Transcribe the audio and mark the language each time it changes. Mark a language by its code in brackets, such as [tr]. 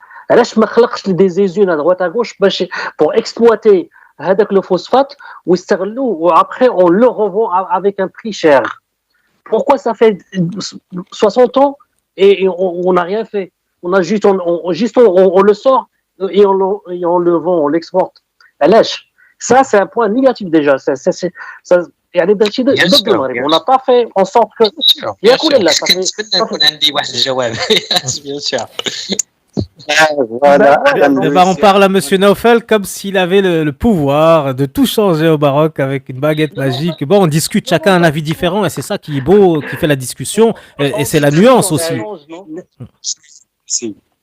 [ar] علاش ما خلقش [fr] des usines à droite à gauche pour exploiter هذاك le phosphate ويستغلوه وaprès on le revend avec un prix cher? Pourquoi ça fait 60 ans et on n'a rien fait? On a juste on le sort et on le vend, on l'exporte. علاش? Ça c'est un point négatif déjà. [ar] Ça يعني داكشي ضد المغرب. [fr] On n'a pas fait en sorte que ياكل لا [ar] كنتمنى يكون عندي واحد الجواب. [fr] Bien sûr. Voilà. On parle à Monsieur Naufel comme s'il avait le pouvoir de tout changer au Maroc avec une baguette magique. Bon, on discute, chacun a un avis différent et c'est ça qui est beau, qui fait la discussion et c'est la nuance aussi. Si.